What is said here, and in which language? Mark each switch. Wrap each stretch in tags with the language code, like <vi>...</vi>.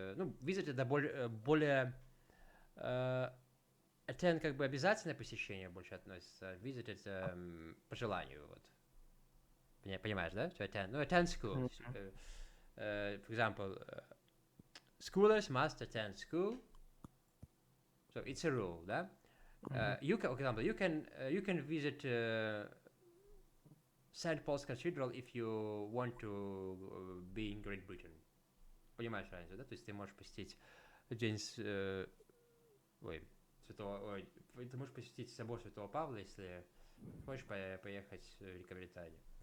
<ru>Ну, visit это более attend как бы обязательное посещение больше относится. Visit это по желанию. Вот. Понимаешь, да? To attend.</ru> <en>Ну, attend school. For example, schoolers must attend school. So it's a rule, да? You can, for example, you can visit St. Paul's Cathedral if you want to be in Great Britain.</en> <ru>Понимаешь разницу, да? То есть ты можешь посетить день ой, святого, ой, ты можешь посетить собор Святого Павла, если хочешь поехать в Великобританию.</ru>